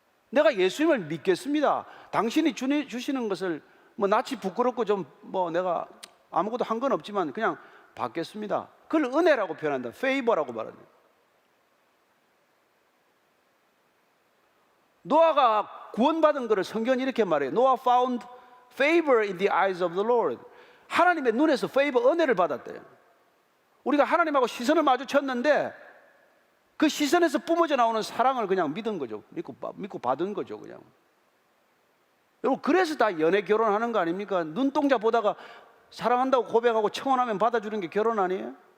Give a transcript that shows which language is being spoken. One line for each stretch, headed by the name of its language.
Korean: 내가 예수님을 믿겠습니다. 당신이 주시는 것을 뭐 낯이 부끄럽고 좀 뭐 내가 아무것도 한 건 없지만 그냥 받겠습니다. 그걸 은혜라고 표현한다. 페이버라고 말한다. 노아가 구원받은 것을 성경은 이렇게 말해요.
English: Noah found favor in the eyes of the Lord.
Korean: 하나님의 눈에서 페이버, 은혜를 받았대요. 우리가 하나님하고 시선을 마주쳤는데 그 시선에서 뿜어져 나오는 사랑을 그냥 믿은 거죠. 믿고 받은 거죠, 그냥. 여러분, 그래서 다 연애 결혼하는 거 아닙니까? 눈동자 보다가 사랑한다고 고백하고 청혼하면 받아주는 게 결혼 아니에요?